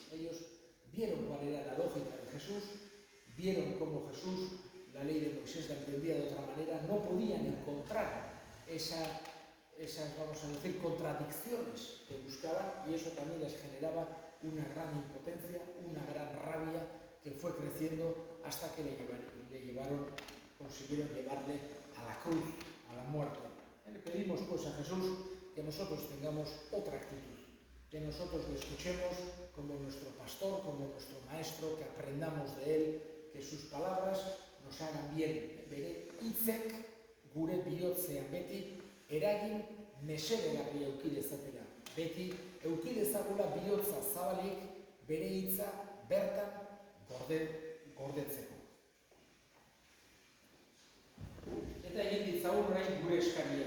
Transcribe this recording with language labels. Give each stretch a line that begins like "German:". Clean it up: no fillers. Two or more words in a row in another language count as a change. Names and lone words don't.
Spanish: Ellos vieron cuál era la lógica de Jesús, vieron cómo Jesús, la ley de Moisés la entendía de otra manera, no podían encontrar esas, vamos a decir, contradicciones que buscaban y eso también les generaba una gran impotencia, una gran rabia que fue creciendo hasta que consiguieron llevarle a la cruz, a la muerte. Le pedimos pues a Jesús que nosotros tengamos otra actitud, que nosotros le escuchemos como nuestro pastor, como nuestro maestro, que aprendamos de él, que sus palabras nos hagan bien.
Basque: Bere hitzek gure bihotzean beti eragin mesedegarria eduki dezatela. Beti eduki dezagula bihotza zabalik bere hitza bertan gordetzeko. Eta egin ditzagun orain gure eskaria.